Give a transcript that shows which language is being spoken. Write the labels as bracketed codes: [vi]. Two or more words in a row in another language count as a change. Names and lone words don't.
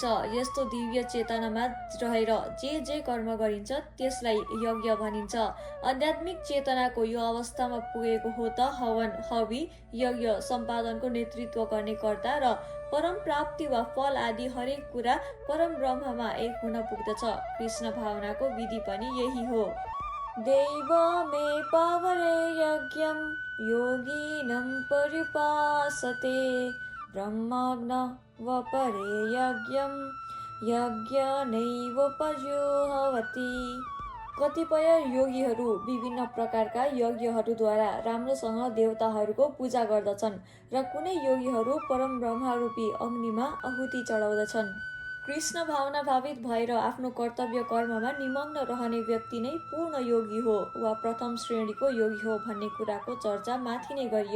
[ne] यस्तो दिव्य चेतनामा रहेर जे कर्म गरिन्छ त्यसलाई यज्ञ भनिन्छ। आध्यात्मिक चेतनाको यो अवस्थामा पुगेको हो त हवन, हवि, यज्ञ सम्पादनको नेतृत्व गर्ने कर्ता र परम प्राप्ति वा फल आदि हरेक कुरा परम ब्रह्ममा एक हुन पुग्दछ। कृष्ण भावनाको विधि पनि यही हो। [sa] दैव मे पावरे यज्ञं योगिनं पर्युपासते ब्रह्मज्ञ वपरे यज्ञं यज्ञनैवोपजुह्वति। [ne] कतिपय योगीहरू विभिन्न प्रकारका यज्ञहरूद्वारा राम्रोसँग देवताहरूको पूजा गर्दछन् र कुनै योगीहरू परम ब्रह्मरूपी अग्निमा आहुति चढाउँदछन्। कृष्ण भावना भावित भएर आफ्नो कर्तव्य कर्ममा निमग्न रहने व्यक्ति नै पूर्ण योगी हो वा प्रथम श्रेणीको योगी हो भन्ने कुराको चर्चा माथि नै गरियो।